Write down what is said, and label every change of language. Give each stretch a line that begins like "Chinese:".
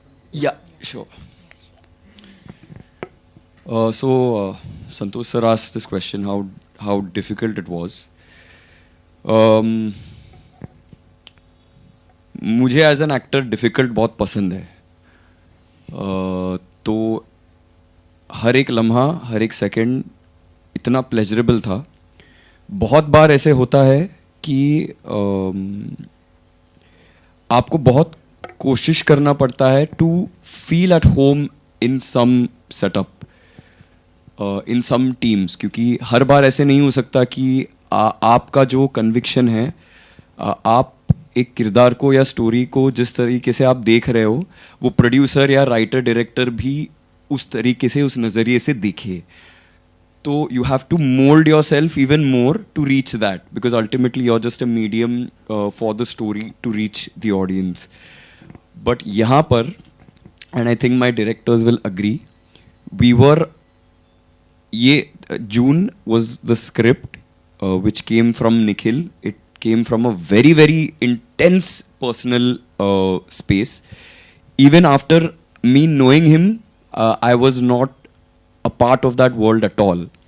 English: Yeah, sure. Santosh sir asked this question, how difficult it was.
Hindi: मुझे
English: as an actor difficult
Hindi: बहुत पसंद है, तो हर एक लम्हा, हर एक सेकंड इतना प्लेजरेबल था। बहुत बार ऐसे होता है कि आपको बहुत कोशिश करना पड़ता है
English: to feel at home in some setup, in some teams,
Hindi: क्योंकि हर बार ऐसे नहीं हो सकता कि आपका जो कन्विक्शन है, आप एक किरदार को या स्टोरी को जिस तरीके से आप देख रहे हो, वो प्रोड्यूसर या राइटर डायरेक्टर भी उस तरीके से, उस नज़रिए से देखे।
English: तो you have to mould yourself even more to reach that, because ultimately you are just a medium for the story to reach the audience. But
Hindi: यहाँ पर,
English: And I think my directors will agree, we were, ये June was the script which came from Nikhil. It came from a very, very intense personal space. Even after me knowing him, I was not a part of that world at all.